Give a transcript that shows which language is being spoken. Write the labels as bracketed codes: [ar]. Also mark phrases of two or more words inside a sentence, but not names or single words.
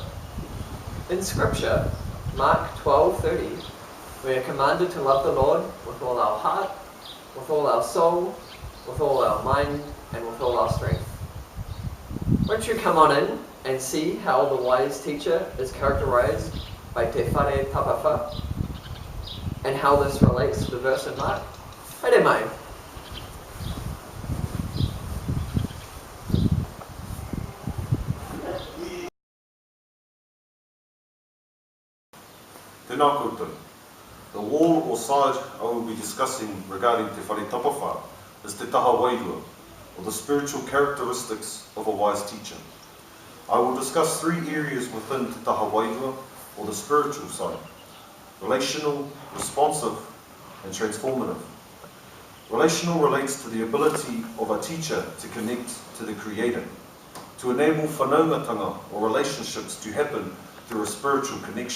[en] In Scripture, Mark 12:30, we are commanded to love the Lord with all our heart, with all our soul, with all our mind, and with all our strength. Won't you come on in and see how the wise teacher is characterized by [mi] te whare tapawha, [en] and how this relates to the verse in Mark? [mi] Haere mai! Tēnā koutou. [en] The wall or side I will be discussing regarding [mi] te whare tapawha [en] is [mi] te taha wairua, [en] or the spiritual characteristics of a wise teacher. I will discuss 3 areas within [mi] te taha wairua, [en] or the spiritual side: relational, responsive, and transformative. Relational relates to the ability of a teacher to connect to the Creator, to enable whanaungatanga or relationships to happen through a spiritual connection.